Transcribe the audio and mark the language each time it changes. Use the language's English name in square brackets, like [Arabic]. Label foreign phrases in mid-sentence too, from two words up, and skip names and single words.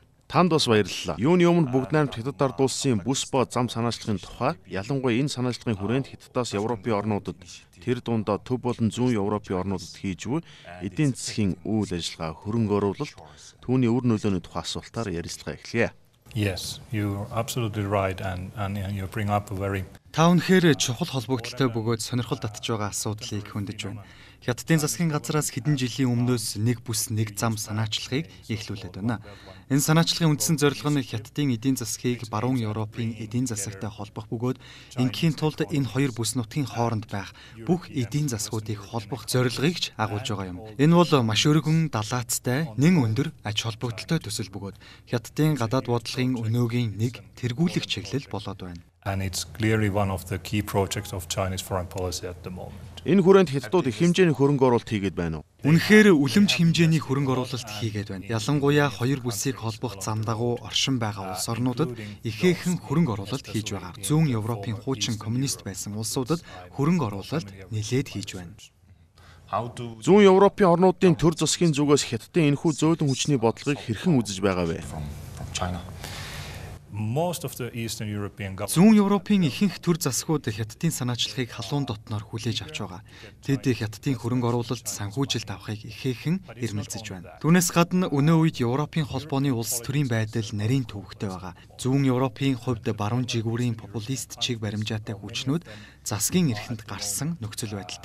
[Mongolian] Танд бас баярлалаа. Юуны өмнө бүгд найрамд хятад ард улсын бүс ба зам санаачлагын тухай, ялангуяа энэ санаачлагын хүрээнд хятадаас Европын орнуудад, тэр дундаа төв болон зүүн Европын орнуудад хийж буй эдийн засгийн үйл ажиллагаа хөрөнгө оруулалт, түүний үр нөлөөний тухай асуултаар ярилцлага эхлэе. [English] Yes, you're absolutely right and you bring up a very [Mongolian] Та үнэхээр чухал холбогдолтой бөгөөд сонирхол татж байгаа асуудлыг хөндөж байна. Хятадын засгийн газраас хэдэн жилийн өмнөөс нэг бүс нэг зам санаачлагыг эхлүүлээд байна. Энэ санаачлагын үндсэн зорилго нь хятадын эдийн засгийг баруун Европын эдийн засагтай холбох бөгөөд ингийн тулд энэ хоёр бүс нутгийн хооронд байх бүх эдийн засгуудыг холбох зорилгыг ч агуулж байгаа юм. Энэ бол маш өргөн далаацтай, нэн өндөр ач холбогдолтой төсөл бөгөөд хятадын гадаад бодлогын өнөөгийн нэг тэргүүлэх чиглэл болоод байна. [English] And it's clearly one of the key projects of Chinese foreign policy at the moment. [Mongolian] Энэ хүрээнд хятадууд их хэмжээний хөрөнгө оруулалт хийгээд байна уу? Үнэхээр үлэмж хэмжээний хөрөнгө оруулалт хийгээд байна. Ялангуяа хоёр бүсийг холбох зам дагуу оршин байгаа улс орнуудад ихээхэн хөрөнгө оруулалт хийж байгаа. Зүүн Европын хуучин коммунист байсан улсуудад хөрөнгө оруулалт нэлээд хийж байна. Зүүн Европын орнуудын төр засгийн зүгээс хятадын энэхүү зөөлөн хүчний бодлогыг хэрхэн үзэж байгаа вэ? [English] Most of the Eastern European [Mongolian] Зүүн Европын ихэнх төр засгууд хятадын санаачлагыг халуун дотноор хүлээж авч байгаа. Тэд хятадын хөрөнгө оруулалт санхүүжилт авахыг ихээхэн эрмэлзэж байна. Түүнээс гадна өнөө үед Европын холбооны улс төрийн байдал нарийн төвөгтэй байгаа. Зүүн Европын хувьд баруун жигүүрийн популист чиг баримжаатай хүчнүүд засгийн эрхэнд гарсан нөхцөл байдалтай.